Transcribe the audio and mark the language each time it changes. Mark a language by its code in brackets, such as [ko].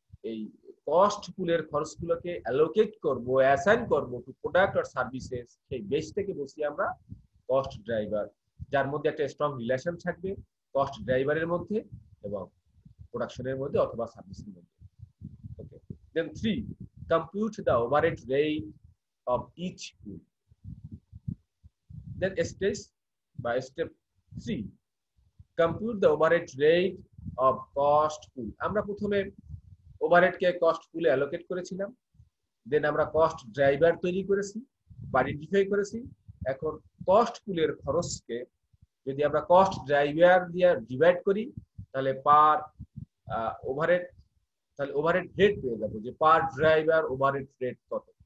[bn] এই কস্ট পুলের খরচগুলোকে অ্যালোকেট করব, অ্যাসাইন করব [en] to product or services, [bn] সেই বেসটাকে বলছি আমরা কস্ট ড্রাইভার, যার মধ্যে একটা স্ট্রং রিলেশন থাকবে কস্ট ড্রাইভারের মধ্যে এবং প্রোডাকশনের মধ্যে অথবা সার্ভিসের মধ্যে। [en] Okay, then 3, compute the overhead rate of each pool. Then step 3, compute the overhead rate of cost pool. [bn] আমরা প্রথমে ওভারহেডকে কস্ট পুলে অ্যালোকেট করেছিলাম, দেন আমরা কস্ট ড্রাইভার তৈরি করেছি বা আইডেন্টিফাই করেছি। এখন কস্ট পুলের খরচকে যদি আমরা কস্ট ড্রাইভার দিয়ে ডিভাইড করি, তাহলে পার ওভারহেড, তাহলে ওভারহেড রেট পেয়ে যাবো যে পার ড্রাইভার ওভারহেড রেট কত।